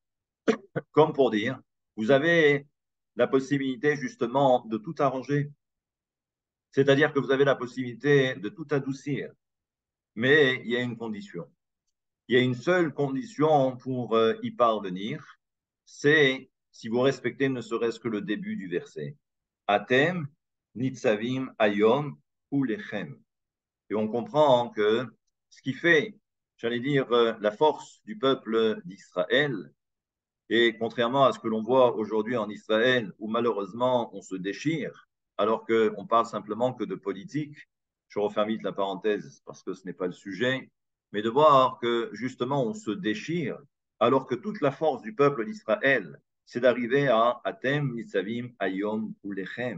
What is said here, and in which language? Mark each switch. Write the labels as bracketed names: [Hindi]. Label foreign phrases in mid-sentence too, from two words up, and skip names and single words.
[French] Comme pour dire, vous avez la possibilité justement de tout arranger. C'est-à-dire que vous avez la possibilité de tout adoucir. Mais il y a une condition. Il y a une seule condition pour y parvenir, c'est si vous respectez ne serait-ce que le début du verset. [Hebrew] אתם נצבים היום כולכם. [French] Et on comprend que ce qui fait, j'allais dire, la force du peuple d'Israël, et contrairement à ce que l'on voit aujourd'hui en Israël, où malheureusement on se déchire, alors qu'on parle simplement que de politique, je referme vite la parenthèse parce que ce n'est pas le sujet, mais de voir que justement on se déchire, alors que toute la force du peuple d'Israël, c'est d'arriver à [Hebrew] אתם נצבים היום כולכם.